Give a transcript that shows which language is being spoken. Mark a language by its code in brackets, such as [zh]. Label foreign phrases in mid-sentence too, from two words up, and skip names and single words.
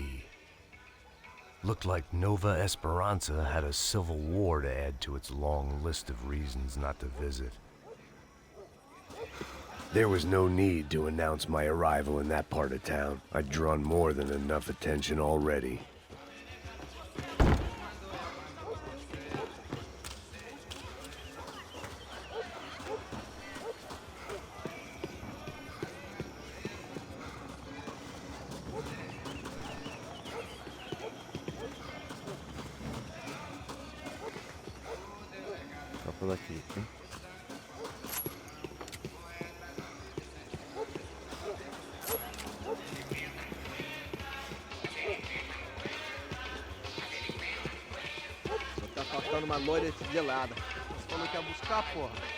[en] Looked like Nova Esperanza had a civil war to add to its long list of reasons not to visit. There was no need to announce my arrival in that part of town. I'd drawn more than enough attention already. [tr] Kapı da kilitli. [pt] Tá faltando uma loira gelada. Você falou que ia buscar, porra.